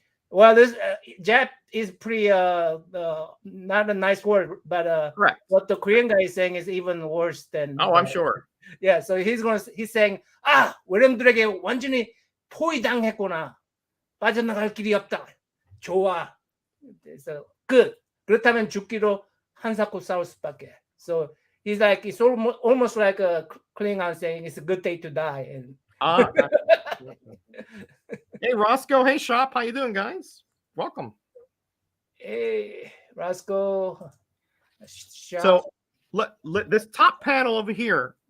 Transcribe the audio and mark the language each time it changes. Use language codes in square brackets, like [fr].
[en] Well, this Jap is pretty not a nice word, but correct. What the Korean guy is saying is even worse than. Oh, I'm sure. Yeah, so he's saying [ko] 외령들에게 완전히 포위당했구나. 빠져나갈 길이 없다. 좋아. [en] So good. [ko] 그렇다면 죽기로 한사코 싸울 수밖에. [en] So he's like, it's almost like a Klingon saying it's a good day to die. And hey Roscoe, hey Shop, how you doing, guys? Welcome. Hey Roscoe. Shop. So this top panel over here.